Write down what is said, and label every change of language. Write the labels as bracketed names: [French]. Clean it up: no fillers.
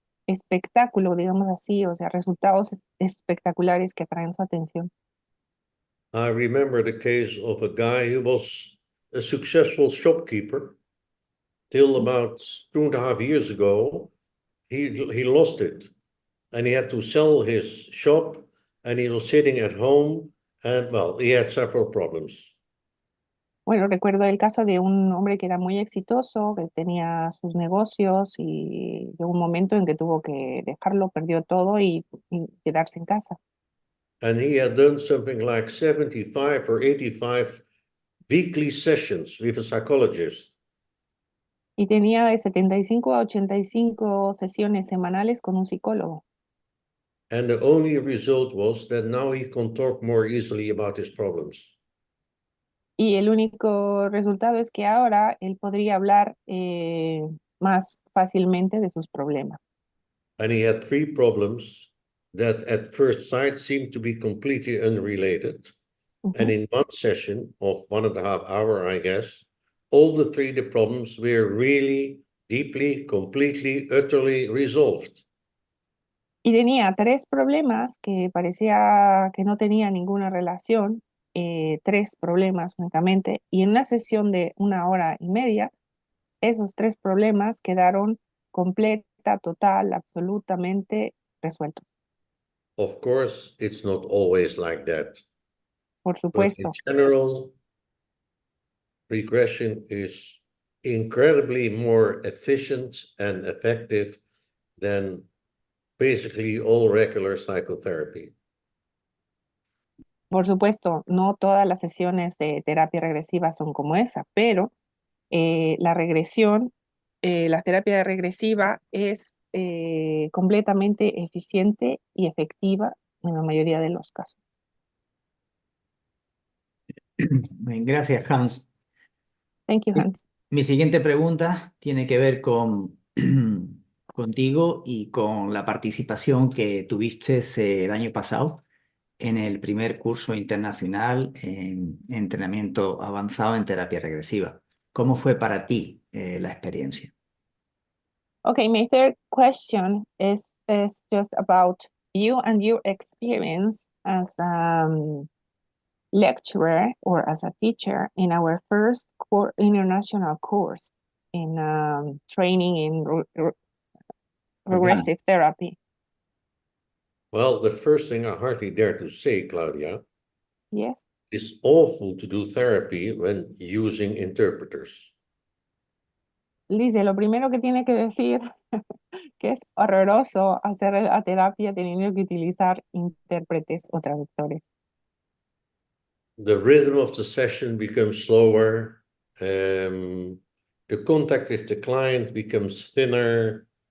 [Spanish] espectáculo, digamos así, o sea, resultados espectaculares que atraen su atención. [English] I remember the case of a guy who was a successful shopkeeper till about 2.5 years ago. He lost it and he had to sell his shop and he was sitting at home and well, he had several problems. [Spanish] Bueno, recuerdo el caso de un hombre que era muy exitoso, que tenía sus negocios y llegó un momento en que tuvo que dejarlo, perdió todo y quedarse en casa. [English] And he had done something like 75 or 85 weekly sessions with a psychologist. [Spanish] Y tenía de 75 a 85 sesiones semanales con un psicólogo. [English] And the only result was that now he can talk more easily about his problems. [Spanish] Y el único resultado es que ahora él podría hablar más fácilmente de sus problemas. [English] And he had 3 problems that at first sight seemed to be completely unrelated. And in one session of 1.5 hours, I guess, all the 3 the problems were really deeply, completely, utterly resolved. [Spanish] Y tenía 3 problemas que parecía que no tenían ninguna relación, 3 problemas únicamente, y en una sesión de 1 hora y media, esos 3 problemas quedaron completa, total, absolutamente resueltos. [English] Of course, it's not always like that. [Spanish] Por [English] But in [Spanish] supuesto, [English] general, regression is incredibly more efficient and effective than basically all regular psychotherapy. [Spanish] por supuesto, no todas las sesiones de terapia regresiva son como esa, pero la regresión, la terapia regresiva es completamente eficiente y efectiva en la mayoría de los casos. Bien, gracias, Hans. [English] Thank you, Hans. [Spanish] Mi siguiente pregunta tiene que ver con contigo y con la participación que tuviste el año pasado en el primer curso internacional en entrenamiento avanzado en terapia regresiva. ¿Cómo fue para ti la experiencia? [English] Okay, my third question is just about you and your experience as a lecturer or as a teacher in our first international course in training in regressive therapy. Well, the first thing I hardly dare to say, Claudia, Yes. it's awful to do therapy when using interpreters. [Spanish] Dice, lo primero que tiene que decir que es horroroso hacer la terapia teniendo que utilizar intérpretes o traductores. [English] The rhythm of the session becomes slower. The contact with the client becomes thinner.